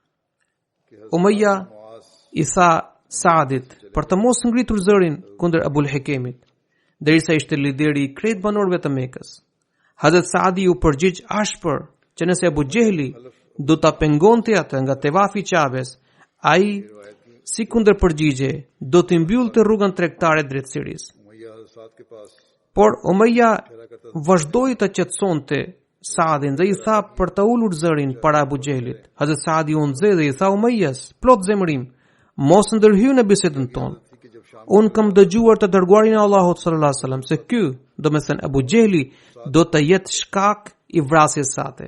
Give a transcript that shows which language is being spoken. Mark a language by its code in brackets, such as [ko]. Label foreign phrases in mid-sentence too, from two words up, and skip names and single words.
[sq] Umayya i tha Saadit për të mos ngritur zërin kundër Abul Hekemit, derisa ishte lideri i krejt banorëve të Mekës. Hazret Saadi u përgjigj ashpër që nëse Abu Jehli do ta pengonte atë nga tevafi i Qabes, ai si kundër përgjigje do të mbyllte rrugën tregtare drejtësirisë. [ur] امیہ سعد کے پاس [sq] Por Umayya vazhdoi të qetësonte Saadin dhe i tha për të ulur zërin para Abu Jehlit. Hazret Saadi u nxe dhe i tha Umayyas, plot zemërim, mos ndërhy në bisedën tonë. Unë kam dëgjuar të dërguarin e Allahut [ar] صلى الله عليه وسلم [sq] se ky, domethënë Abu Jehli, do të jetë shkak i vrasjes sate.